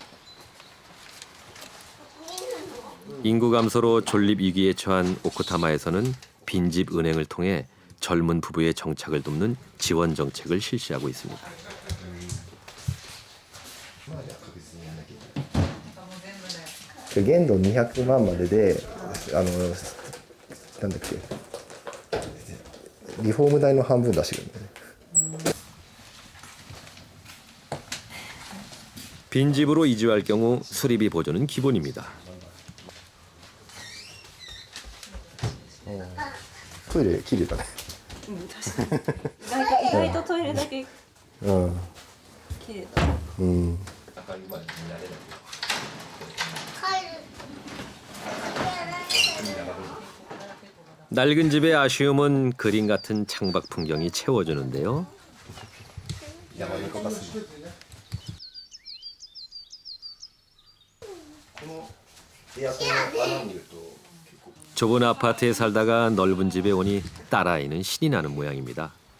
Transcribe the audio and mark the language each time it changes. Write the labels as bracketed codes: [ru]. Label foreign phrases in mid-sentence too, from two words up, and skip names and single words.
[ko] 인구 감소로 존립 위기에 처한 오쿠타마에서는 빈집 은행을 통해 젊은 부부의 정착을 돕는 지원 정책을 실시하고 있습니다. [ja] 그 限度200万まででなんだっけリフォーム代の半分出してるんだよね。 [ko] 빈집으로 이주할 경우 수리비 보조는 기본입니다. [ja] トイレ綺麗だね。意外とトイレだけ綺麗だ。 [ko] 낡은 집의 아쉬움은 그림 같은 창밖 풍경이 채워주는데요. 좁은 아파트에 살다가 넓은 집에 오니 딸아이는 신이 나는 모양입니다.